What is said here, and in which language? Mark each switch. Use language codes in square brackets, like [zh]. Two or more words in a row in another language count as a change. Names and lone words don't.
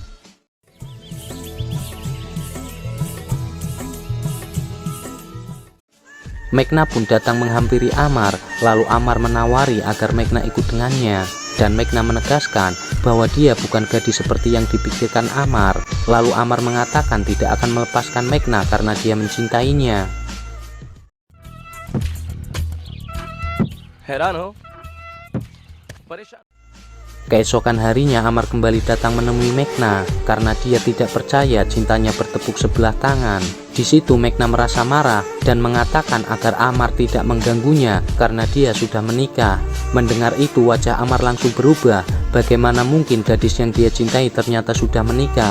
[id] Meghna pun datang menghampiri Amar, lalu Amar menawari agar Meghna ikut dengannya. Dan Meghna menegaskan bahwa dia bukan gadis seperti yang dipikirkan Amar. Lalu Amar mengatakan tidak akan melepaskan Meghna karena dia mencintainya. [hi] हैरान हो परेशान [id] Keesokan harinya Amar kembali datang menemui Meghna karena dia tidak percaya cintanya bertepuk sebelah tangan. Di situ Meghna merasa marah dan mengatakan agar Amar tidak mengganggunya karena dia sudah menikah. Mendengar itu wajah Amar langsung berubah. Bagaimana mungkin gadis yang dia cintai ternyata sudah menikah?